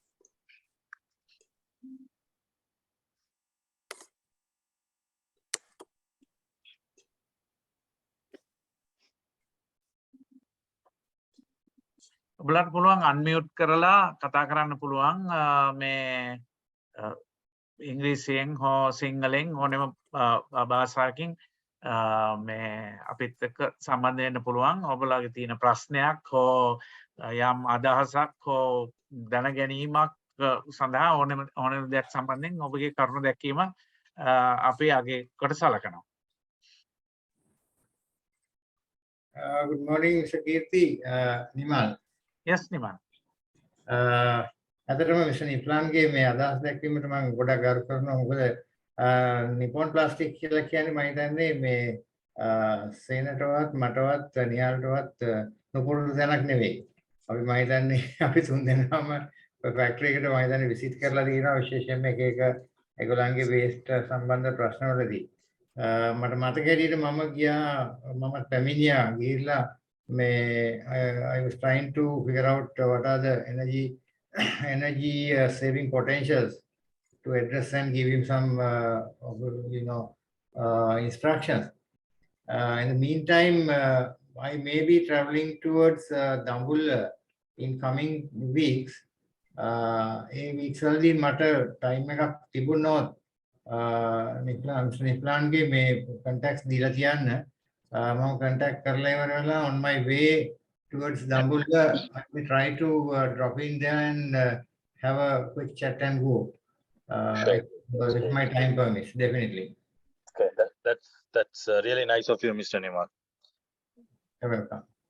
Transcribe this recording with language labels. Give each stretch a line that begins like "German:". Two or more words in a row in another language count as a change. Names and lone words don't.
Sinhala: ඔබලට පුළුවන් අන්මියුට් කරලා කතා කරන්න පුළුවන් මේ ඉංග්‍රීසියෙන් හෝ සිංහලෙන් ඕනෙම භාෂාවකින් මේ අපිත් එක්ක සම්බන්ධ වෙන්න පුළුවන්. ඔබලගේ තියෙන ප්‍රශ්නයක් හෝ යම් අදහසක් හෝ දැන ගැනීමක් සඳහා ඕනෙම දෙයක් සම්බන්ධයෙන් ඔබගේ කරුණු දැක්වීම අපි අගේ කොට සලකනවා.
English: Good morning, Mr. Kirti. Nimal. Yes, Nimal.
Sinhala: අදටම Mr. නිප්ලාන්ගේ මේ අදහස් දැක්වීමට මම ගොඩක් ගරු කරනවා. මොකද නිපොන් ප්ලාස්ටික් කියලා කියන්නේ මම හිතන්නේ මේ සේනටවත් මටවත් නිහාල්ටවත් නොපුරුදු තැනක් නෙවෙයි. අපි මම හිතන්නේ අපි තුන් දෙනාම ෆැක්ටරි එකට මම හිතන්නේ විසිට් කරලා තියෙනවා විශේෂයෙන්ම එක ඒගොල්ලන්ගේ වේස්ට් සම්බන්ධ ප්‍රශ්නවලදී. මට මතක හැටියට මම පැමිණියා ගිහිල්ලා
English: may I was trying to figure out what are the energy saving potentials to address and give him some instructions. In the meantime, I may be traveling towards Dambulla in coming weeks.
Sinhala: weeks වලදී මට time එකක් තිබුණොත් නිප්ලාන්ගේ මේ contacts දීලා තියන්න. මම contact කරලා ඉවර වෙලා
English: on my way towards Dambulla, I will try to drop in there and have a quick chat and go. If my time permits, definitely. Okay, that's really nice of you, Mr. Nimal. You're welcome.